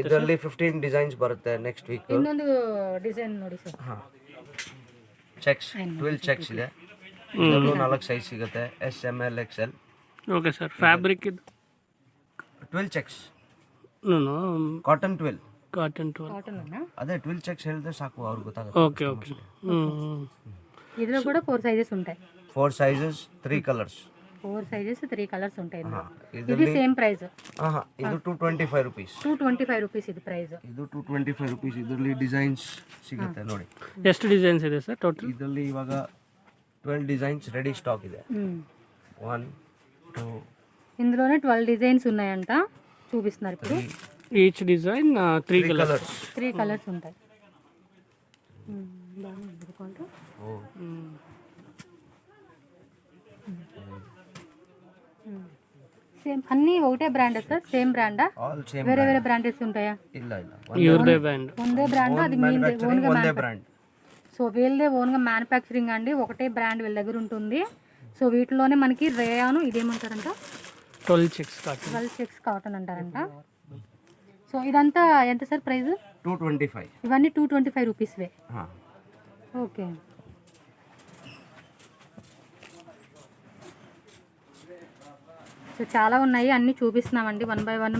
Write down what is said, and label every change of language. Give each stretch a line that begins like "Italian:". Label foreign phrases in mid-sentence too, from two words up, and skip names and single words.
Kannada: ಇದರಲ್ಲಿ 15 ಡಿಸೈನ್ಸ್ ಬರುತ್ತೆ
English: next week.
Kannada: ಇನ್ನೊಂದು ಡಿಸೈನ್ ನೋಡಿ ಸರ್. ಹಾಂ, ಚೆಕ್ಸ್ 12 ಚೆಕ್ಸ್ ಇದೆ. ಇದರಲ್ಲೂ 4 ಸೈಜ್ ಸಿಗುತ್ತೆ,
English: S M L XL. okay sir.
Kannada: ಫ್ಯಾಬ್ರಿಕ್ ಇದು 12 ಚೆಕ್ಸ್. ನಾನು ಕಾಟನ್ 12. ಕಾಟನ್ 12.
Telugu: కాటన్ అన్నా?
Kannada: ಅದೇ 12 ಚೆಕ್ಸ್ ಹೇಳಿದ್ರೆ ಸಾಕು, ಅವ್ರಿಗೆ ಗೊತ್ತಾಗುತ್ತೆ.
English: okay okay.
Telugu: ఇందులో కూడా 4 సైజెస్ ఉంటాయి. 4 సైజెస్ 3 కలర్స్. 4 సైజెస్ 3 కలర్స్ ఉంటాయి ఇందులో. ఇది
Kannada: ಇದರಲ್ಲಿ
English: same price.
Kannada: ಇದು 225 ರೂಪೀಸ್. 225 ರೂಪೀಸ್ ಇದು ಪ್ರೈಸ್. ಇದು 225 ರೂಪೀಸ್. ಇದರಲ್ಲಿ ಡಿಸೈನ್ಸ್ ಸಿಗುತ್ತೆ ನೋಡಿ. ಎಷ್ಟು ಡಿಸೈನ್ಸ್ ಇದೆ ಸರ್ ಟೋಟಲ್? ಇದರಲ್ಲಿ ಇವಾಗ 12 ಡಿಸೈನ್ಸ್
English: ready stock
Kannada: ಇದೆ. 1 2
Telugu: ఇందులోనే 12 డిజైన్స్ ఉన్నాయంట, చూపిస్తున్నారు ఇప్పుడు.
English: each design
Telugu: 3 కలర్స్. 3 కలర్స్ ఉంటాయి. సేమ్ అన్ని ఒకటే బ్రాండ్ సార్? సేమ్ బ్రాండా?
English: all same.
Telugu: వేరే వేరే బ్రాండెస్ ఉంటాయా?
Kannada: ಇಲ್ಲ ಇಲ್ಲ,
Telugu: యువర్దే బ్రాండ్. ಒಂದೇ బ్రాండ్, అది మీదే ఓన్గా
Kannada: ಒಂದೇ ಬ್ರಾಂಡ್.
Telugu: సో వీళ్ళదే ఓన్గా మ్యానుఫ్యాక్చరింగ్ అండి. ఒకటే బ్రాండ్ వీళ్ళ దగ్గర ఉంటుంది. సో వీటిలోనే మనకి రేయాను, ఇదేమంటారంట,
English: 12 checks cotton.
Telugu: 12
English: checks cotton
Telugu: అంటారంట. సో ఇదంతా ఎంత సార్ ప్రైస్? 225. ఇవన్నీ 225 రూపీస్వే. ఓకే. సో చాలా ఉన్నాయి, అన్నీ చూపిస్తున్నామండి 1 బై 1.